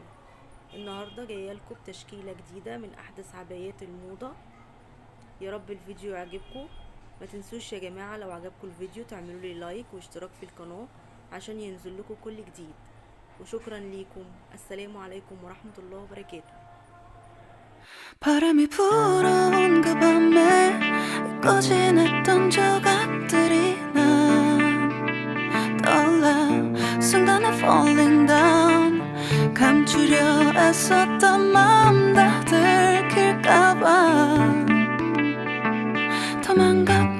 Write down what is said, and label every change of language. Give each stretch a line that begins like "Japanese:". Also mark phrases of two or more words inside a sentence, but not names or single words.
Arabic: النهاردة جاية لكم بتشكيلة جديدة من احدث عبايات الموضة. يا رب الفيديو يعجبكم. ما تنسوش يا جماعة لو عجبكم الفيديو تعملوا لي لايك واشتراك في القناة عشان ينزل لكم كل جديد. وشكرا ليكم. السلام عليكم ورحمة الله وبركاته.
Korean: 바람이 불어온 그 밤에 잊고 지냈던 조각들이 난 떠올라 순간에
English: falling down
Korean: 감추려 애썼던 마음 다 들킬까봐 도망가